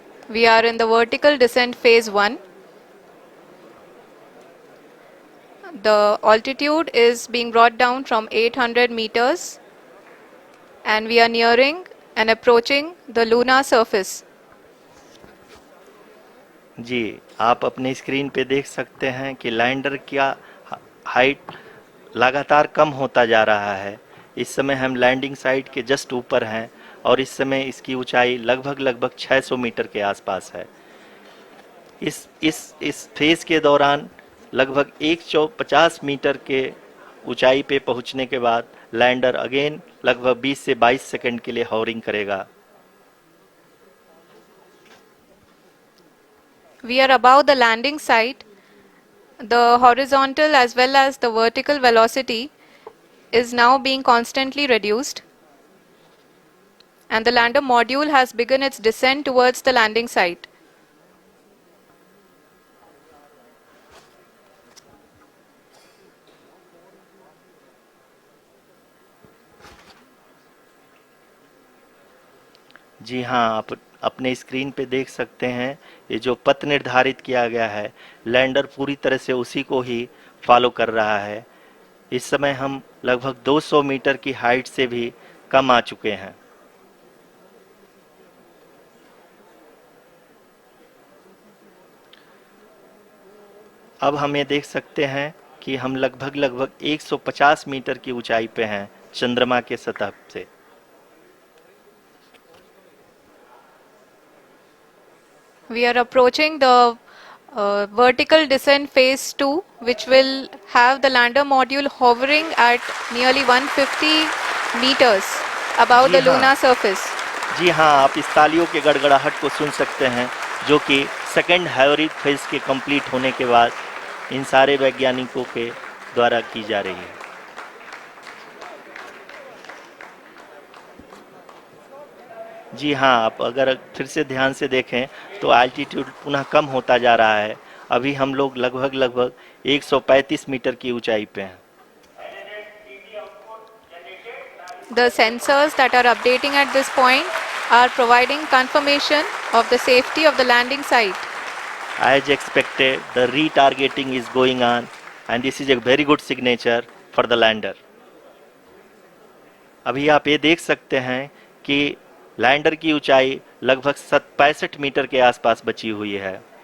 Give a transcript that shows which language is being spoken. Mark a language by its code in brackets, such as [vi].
[en] We are in the vertical descent phase 1. The altitude is being brought down from 800 meters and we are nearing and approaching the lunar surface. [hi] जी, आप अपने screen पे देख सकते हैं कि lander का height लगातार कम होता जा रहा है। इस समय हम लैंडिंग साइट के जस्ट ऊपर हैं और इस समय इसकी ऊंचाई लगभग 600 मीटर के आसपास है। इस फेज के दौरान लगभग 150 मीटर के ऊंचाई पे पहुंचने के बाद लैंडर अगेन लगभग 20 से 22 सेकंड के लिए हॉवरिंग करेगा। [en] We are above the landing site. The horizontal as well as the vertical velocity is now being constantly reduced. And the lander module has begun its descent towards the landing site. [hi] जी हाँ, आप अपने screen पे देख सकते हैं ये जो पथ निर्धारित किया गया है, लैंडर पूरी तरह से उसी को ही फॉलो कर रहा है। इस समय हम लगभग 200 मीटर की हाइट से भी कम आ चुके हैं। अब हम ये देख सकते हैं कि हम लगभग 150 मीटर की ऊंचाई पे हैं चंद्रमा के सतह से। [en] We are approaching the vertical descent phase 2, which will have the lander module hovering at nearly 150 meters above [hi] ji [en] the [hi] हाँ, [en] lunar surface. [hi] जी हाँ, आप इस तालियों के गड़गड़ाहट को सुन सकते हैं जो कि सेकेंड हैवरिक फेज के कंप्लीट होने के बाद इन सारे वैज्ञानिकों के द्वारा की जा रही है। जी हाँ, आप अगर फिर से ध्यान से देखें तो एल्टीट्यूड पुनः कम होता जा रहा है। अभी हम लोग लगभग 135 मीटर की ऊंचाई पे हैं। [en] The sensors that are updating at this point are providing confirmation of the safety of the landing site. As expected, the retargeting is going on and this is a very good signature for the lander. [hi] अभी आप ये देख सकते हैं कि lander की ऊंचाई लगभग 65 मीटर के आसपास बची हुई है।